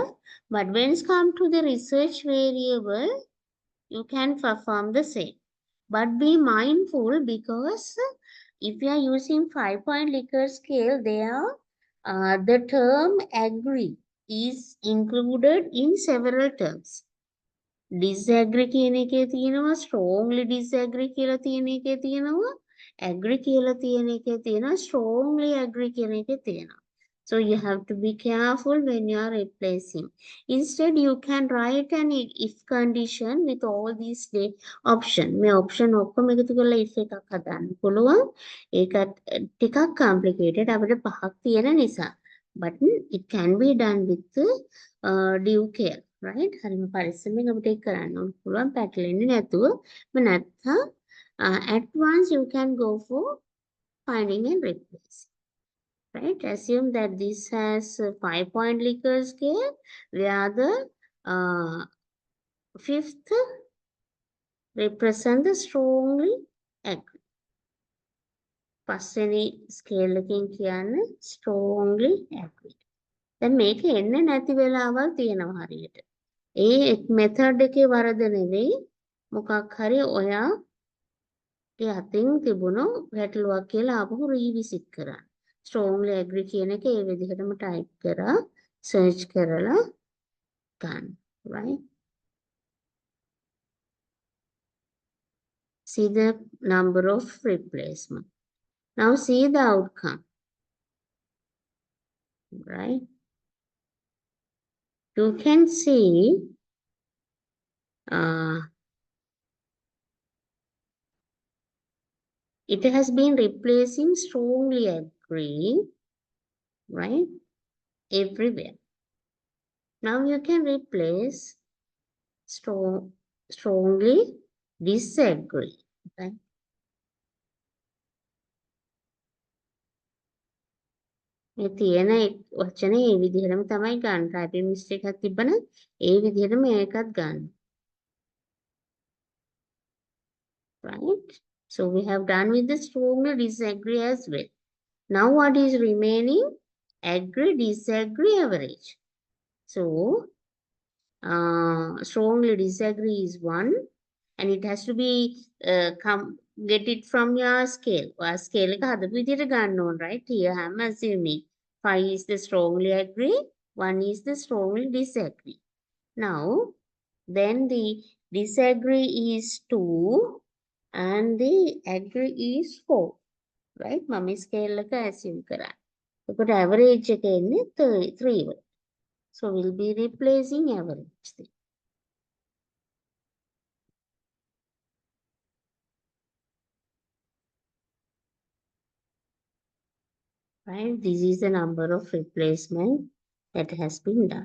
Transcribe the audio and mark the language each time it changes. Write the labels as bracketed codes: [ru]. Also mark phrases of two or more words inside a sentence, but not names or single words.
[en] But when it comes to the research variable, you can perform the same. But be mindful because if you are using 5-point Likert scale, there the term agree is included in several terms. [si] Disagree කියන එකේ තියෙනවා, [en] strongly disagree [si] කියලා තියෙන එකේ තියෙනවා, agree කියලා තියෙන එකේ තියෙනවා, [en] strongly agree [si] කියන එකේ තියෙනවා. [en] So you have to be careful when you are replacing. Instead, you can write an if condition with all these option. [si] මේ option ඔක්කොම එකතු කරලා if එකක් හදන්න පුළුවන්. ඒකත් ටිකක් complicated අපිට පහක් තියෙන නිසා. [en] But it can be done with due care. Right? [si] හරිම පරිස්සමෙන් අපිට ඒක කරන්න ඕන පුළුවන් පැටලෙන්නේ නැතුව. [en] නැත්නම් at once you can go for finding and replacing. Right? Assume that this has a 5-point Likert scale where the fifth represent the strongly agree. [si] පස්වෙනි scale එකකින් කියන්නේ [en] strongly agree. [si] දැන් මේක එන්නේ නැති වෙලාවල් තියෙනවා හරියට. ඒ method එකේ වරද නෙවෙයි මොකක් හරි ඔයාගේ අතින් තිබුණු ගැටලුවක් කියලා ආපහු revisit කරන්න. [en] strongly agree [si] කියන එක ඒ විදිහටම type කරලා search කරලා ගන්න. [en] Right? See the number of replacement. Now see the outcome. Right? You can see it has been replacing strongly agree, right? Everywhere. Now you can replace strongly disagree. Right? [si] මේ තියෙන වචනේ ඒ විදිහටම තමයි ගන්න. [en] typing mistake [si] එකක් තිබ්බනම් ඒ විදිහටම ඒකත් ගන්න. [en] Right? So we have done with the strongly disagree as well. Now what is remaining? Agree, disagree, average. So strongly disagree is 1 and it has to be get it from your scale. [si] Scale එක හදපු විදිහට ගන්න ඕන, [en] right? Here I'm assuming 5 is the strongly agree, 1 is the strongly disagree. Now, then the disagree is 2 and the agree is 4, right? [si] මම scale එක assume කරා. එතකොට average එක එන්නේ 3 වල. [en] So we'll be replacing average. Right? This is the number of replacement that has been done.